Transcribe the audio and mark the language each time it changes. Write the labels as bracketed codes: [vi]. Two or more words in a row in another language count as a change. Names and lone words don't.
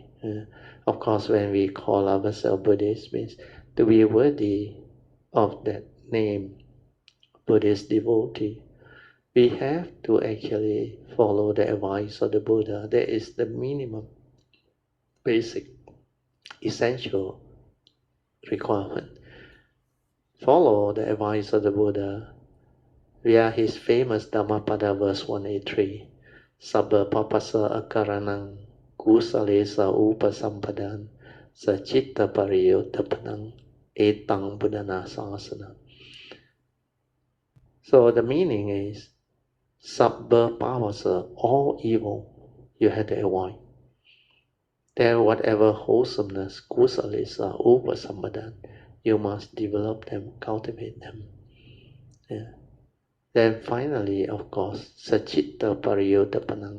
[en] Of course, when we call ourselves Buddhists, means to be worthy of that name, Buddhist devotee, we have to actually follow the advice of the Buddha. That is the minimum, basic, essential requirement. Follow the advice of the Buddha via his famous Dhammapada verse 183. [pi] Sabba papasa akaranang kusalesa upasampadan sachitta pariyotapanang etang buddhana sasana. [en] So the meaning is [pi] sabba papasa, [en] all evil you have to avoid. Then whatever wholesomeness, [pi] kusalesa upasampadan, [en] you must develop them, cultivate them. Then finally, of course, [pi] sachitta pariyotapanang.